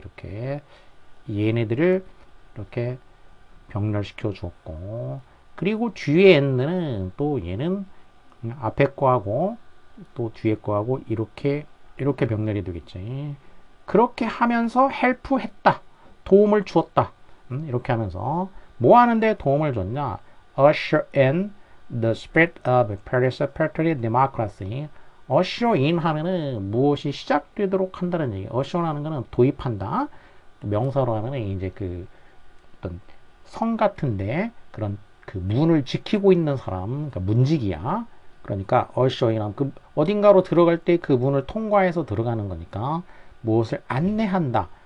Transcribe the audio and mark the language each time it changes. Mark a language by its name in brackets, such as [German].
[Korean] 이렇게 얘네들을 이렇게 병렬시켜 주었고 그리고 뒤에 and는 또 얘는 앞에 거하고 또 뒤에 거하고 이렇게 병렬이 되겠지. 그렇게 하면서 help 했다. 도움을 주었다. 이렇게 하면서 뭐 하는데 도움을 줬냐? [English] usher in the spirit of participatory democracy. usher in [Korean] 하면은 무엇이 시작되도록 한다는 얘기. usher 하는 거는 도입한다. 명사로 하면은 이제 그 어떤 성 같은데 그런 그 문을 지키고 있는 사람, 그러니까 문지기야. 그러니까 [English] usher in [Korean] 하면 그 어딘가로 들어갈 때 그 문을 통과해서 들어가는 거니까 무엇을 안내한다.